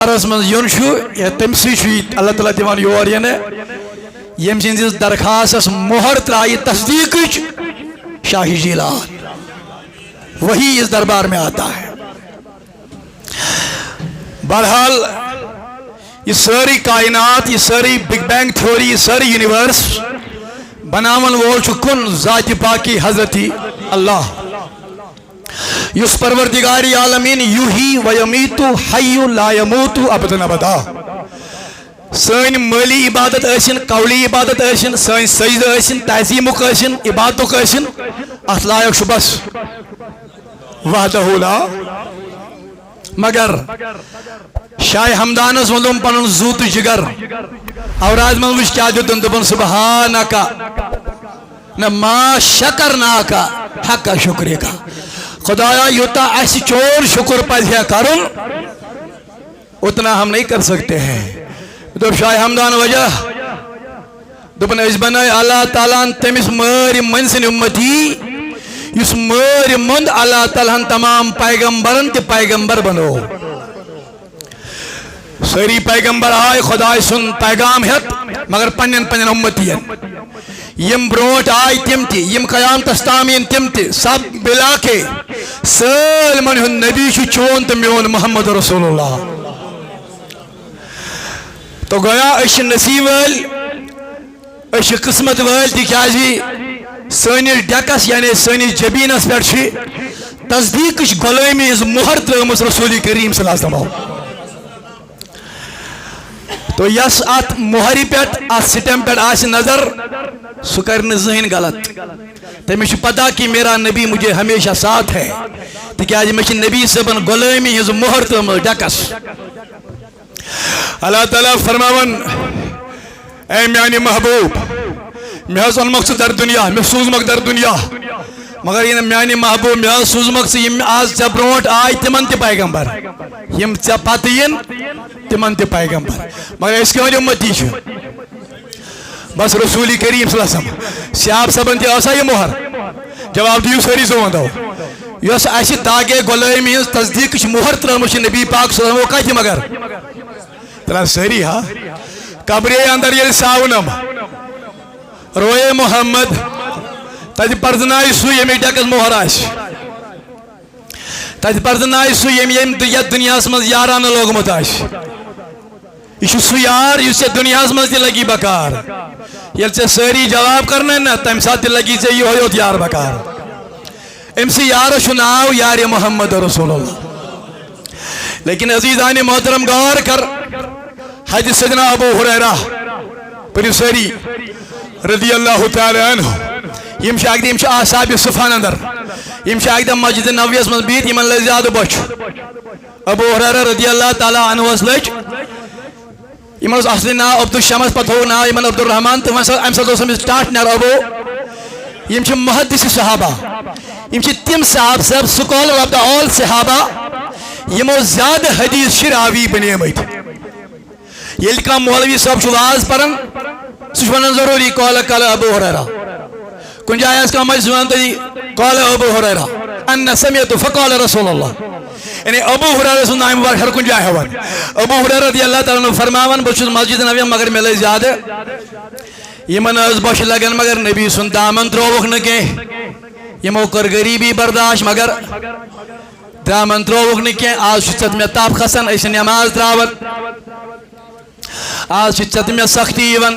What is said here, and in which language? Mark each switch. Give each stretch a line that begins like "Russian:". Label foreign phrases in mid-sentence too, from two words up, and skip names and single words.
Kashmiri: من یون تم سی اللہ تعالیٰ دان یور یم سندس درخواست مہر ترائی تصدیق شاہی جیلان
Urdu: وہی اس دربار میں آتا ہے.
Kashmiri: بہرحال یہ ساری کائنات، یہ ساری
English: Big Bang theory,
Kashmiri: یہ ساری یونیورس بناون وول کن ذات پاکی حضرت اللہ یس پروردگار عالمین
Arabic: یحیی و یمیت حی لا یموت ابدا ابدا.
Kashmiri: سن مالی عبادت ٲسِن، قولی عبادت ٲسِن، سن سجدٕ ٲسِن، تعظیمُک ٲسِن، عبادتُک ٲسِن، اتھ لایق چھُ بس
Arabic: وحدہ لا.
Kashmiri: مگر شاہ ہمدانس ونُن پنُن زو تہٕ جگر اوراد من وٕچھ کیٛاہ دیُتُن، دوٚپُن
Arabic: سبحانکا نہ ما شکرناکا حق شکرکا.
Kashmiri: خدایا یوتاہ اسہِ چون شکر پزِ ہے کرُن
Urdu: اتنا ہم نہیں کر سکتے ہیں.
Kashmiri: دوٚپ شاہ ہمدان وجہ دوٚپُن أسۍ بنٲے اللہ تعالیٰ ہن تٔمِس مٲرۍ مٔنٛزۍ سٕنٛدۍ اُمتی یُس مٲرۍ موٚنٛد اللہ تعالیٰ ہن تمام پیغمبرن تہِ پیغمبر بنو. سٲری پیغمبر آئے خداے سُنٛد پیغام ہیٚتھ مگر پنٛنٮ۪ن پنٛنٮ۪ن اُمتین. یم برونٛٹھ آئے تِم تہِ یم قیامتس تام یِن تِم تہِ
Urdu: سب مِلا کے
Kashmiri: سٲلمن ہُنٛد نبی چھُ چون تہٕ میون محمد رسول اللہ. تو گویا أسۍ چھِ نصیب وٲلۍ، أسۍ چھِ قسمت وٲلۍ تِکیٛازِ سٲنِس ڈیکس یعنی سٲنِس جبیٖنس پٮ۪ٹھ چھِ تصدیٖقٕچ غلٲمی ہٕنٛز مۄہر ترٲومٕژ رسول کریم
Arabic: صلی اللہ علیہ وسلم.
Kashmiri: تو یس ات مۄہرِ پٮ۪ٹھ ات سٹیمپ پٮ۪ٹھ آسہِ نظر سُہ کرِ نہٕ زٕہٕنۍ غلط. تٔمِس چھُ پتہ
Urdu: کہ میرا نبی مجھے ہمیشہ ساتھ ہے
Kashmiri: تِکیٛازِ مےٚ چھِ نبی صٲبن غلٲمی ہٕنٛز مۄہر ترٲومٕژ ڈیکس. اللہ تعالیٰ فرماون اے میانہِ محبوب مےٚ حظ اوٚنمکھ ژٕ در دُنیا، مےٚ سوٗزمکھ در دُنیا مگر یہِ میانہِ محبوب مےٚ حظ سوٗزمکھ ژٕ یِم آز ژےٚ برونٛٹھ آے تِمن تہِ پیغمبر، یِم ژےٚ پتہٕ یِن تِمن تہِ پیغمبر، مگر أسۍ کٕہٕنٛدۍ اُمتی چھِ بس رسول کریم
Arabic: صلی اللہ علیہ وسلم.
Kashmiri: سیاب صٲبن تہِ ٲسا یہِ مۄہر؟ جواب دِیِو سٲری سوندو. یۄس اسہِ داگے غلٲمی ہٕنٛز تصدیٖقٕچ مۄہر ترٲومٕژ چھِ نبی پاک
Arabic: صلی اللہ علیہ وسلم
Kashmiri: کتہِ مگر ترٛا سٲری ہا قبرے اندر ییٚلہِ ساونم روئے محمد تتہِ پرزنایہِ سُہ ییٚمِس ڈیکس مۄہر آسہِ، تتہِ پرزنایہِ سُہ ییٚمۍ یتھ دُنیاہس منٛز یارانہٕ لوگمُت آسہِ. یہ چھُ سُہ یار یُس ژےٚ دُنیاہس منٛز تہِ لگی بکار، ییٚلہِ ژےٚ سٲری جواب کرنٲے نا تمہِ ساتہٕ تہِ لگی ژےٚ یِہوے یوت یار بکار. أمۍ سٕے یارس چھُ ناو یارِ محمد رسول اللہ. لیکن
Urdu: عزیزانِ محترم غور کر
Kashmiri: حضرت سیدنا ابو ہریرہ پٔرِو سٲری
Arabic: رضی اللہ تعالیٰ عنہ.
Kashmiri: یم چھِ اکہِ دۄہ یم چھِ اصحابِ صفان اندر، یم چھِ اکہِ دۄہ مسجد نبویَس منٛز بِہِتھ یمن لٔج زیادٕ بۄچھِ. ابو ہریرہ
Arabic: رضی اللہ تعالیٰ
Kashmiri: عنہس لٔج، یمن اوس اصلی ناو عبدالشمس، پتہٕ تھوٚو ناو یمن عبدالرحمان تہٕ وۄنۍ امہِ ساتہٕ اوس أمِس ٹاٹھ نیران ابو. یم چھِ محدث صحابہ، یم چھِ تِم صحابہ صاحب
English: scholar of the all
Kashmiri: صحابہ یمو زیادٕ حدیث چھِ راوی بنیمٕتۍ. ییٚلہِ کانٛہہ مولوی صٲب چھُ واز پران سُہ چھُ ونان ضروٗری
Arabic: قال قال
Kashmiri: ابو ہریرہ. کُنہِ جایہِ آسہِ کانٛہہ مجلس ونان تٔتی
Arabic: قال ابو ہریرہ انا سمعت فقال رسول اللہ،
Kashmiri: یعنی ابو ہریرہ سُنٛد ناو مبارک ہر کُنہِ جایہِ ہاوان. ابو ہریرہ
Arabic: رضی اللہ تعالیٰ عنہ
Kashmiri: فرماوان بہٕ چھُس مسجد نبوی مگر مےٚ لٔج زیادٕ یمن ٲس بۄچھِ لگان مگر نبی سُنٛد دامن ترٛووُکھ نہٕ کینٛہہ. یمو کٔر غریٖبی برداشت مگر دامن ترٛووُکھ نہٕ کینٛہہ. آز چھُ ژےٚ مےٚ تپ کھسان أسۍ چھِ نٮ۪ماز تراوان، آز چھِ ژےٚ تہٕ مےٚ سختی یِوان.